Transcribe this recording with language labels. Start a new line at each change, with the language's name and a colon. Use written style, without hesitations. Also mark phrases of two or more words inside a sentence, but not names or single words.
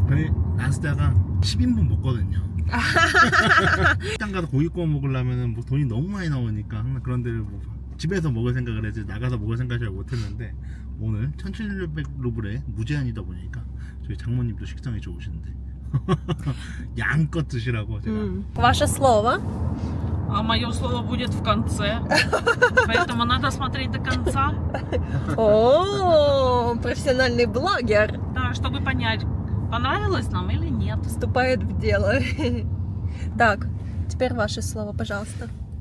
Korean: 저희 나스다가 10인분 먹거든요. 식당 가서 고기 구워 먹으려면 뭐 돈이 너무 많이 나오니까 항상 그런 데를 뭐 집에서 먹을 생각을 해야지 나가서 먹을 생각을 잘 못했는데 오늘 1700루블에 무제한이다 보니까 저희 장모님도 식성이 좋으신데 양껏 드시라고 제가
Russian: Ваше слово. А мое слово будет в конце. Поэтому надо смотреть до конца. О, профессиональный блогер Да, чтобы понять, понравилось нам или нет. вступает в дело. Так, теперь ваше слово, пожалуйста.